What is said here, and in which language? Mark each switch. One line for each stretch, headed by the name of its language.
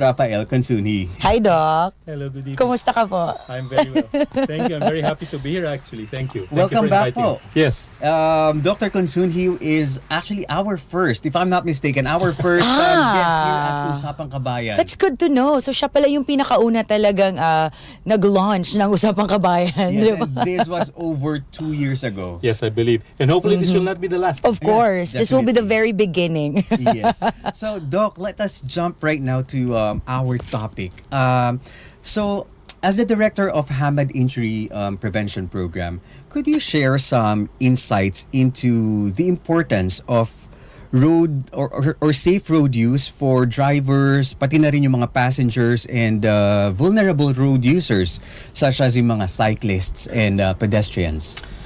English: Rafael Consunhi. Hi, Doc. Hello, good evening.
Filipino: Kumusta ka po?
English: I'm very well. Thank you. I'm very happy to be here actually. Thank you. Thank Welcome back inviting
Filipino: po.
English: me. Yes. Dr. Consunhi is actually our first, if I'm not mistaken, our first guest here at Usapang Qabayan. That's good to know.
Filipino: So siya pala yung pinakauna talagang nag-launch ng Usapang Kabayan.
English: Yes,
Filipino: di ba?
English: and this was over 2 years ago. Yes, I believe. And hopefully this will not be the last. Of course. This will be the very beginning. Yes. So, Doc, let us jump right now to our topic. So, as the director of Hamad Injury Prevention Program, could you share some insights into the importance of road or safe road use for drivers, pati na rin yung mga passengers and vulnerable road users such as yung mga cyclists and pedestrians?